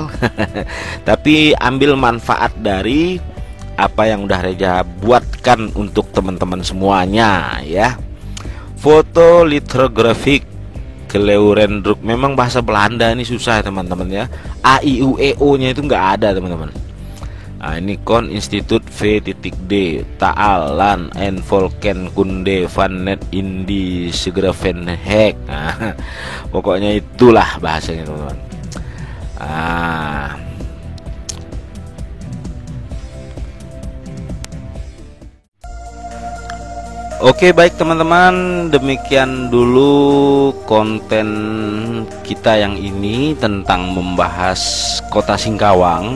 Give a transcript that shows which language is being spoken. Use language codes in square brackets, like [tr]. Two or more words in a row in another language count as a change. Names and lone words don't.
[id] Tapi ambil manfaat dari apa yang udah Reja buatkan untuk teman-teman semuanya ya. Foto litografik Kleurendracht, memang bahasa Belanda ini susah ya teman-teman ya. A I U E O nya itu nggak ada teman-teman. Nah, ini Kon Institut V.D Taal Lan en Volken Kunde van Net Indi Segravenhek. Nah, pokoknya itulah bahasanya teman-teman. Oke, baik teman-teman, demikian dulu konten kita yang ini tentang membahas kota Singkawang.